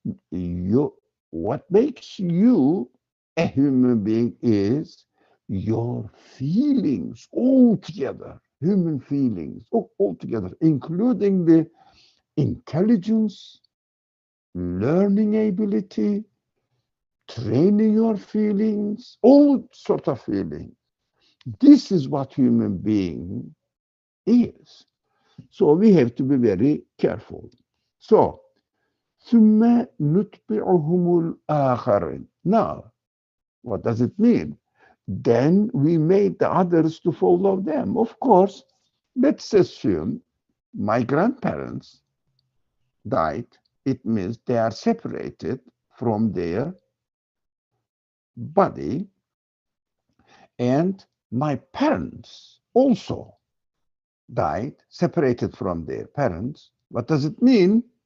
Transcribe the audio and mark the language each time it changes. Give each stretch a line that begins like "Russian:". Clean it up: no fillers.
English: You, what makes you a human being is your feelings all together, human feelings all together, including the intelligence, learning ability, training your feelings, all sort of feelings. This is what human being is. So we have to be very careful. So,
Arabic: ثم نتبعهم الآخرين.
English: Now, what does it mean? Then we made the others to follow them. Of course, let's assume my grandparents died. It means they are separated from their body, and my parents also died, separated from their parents. What does it mean?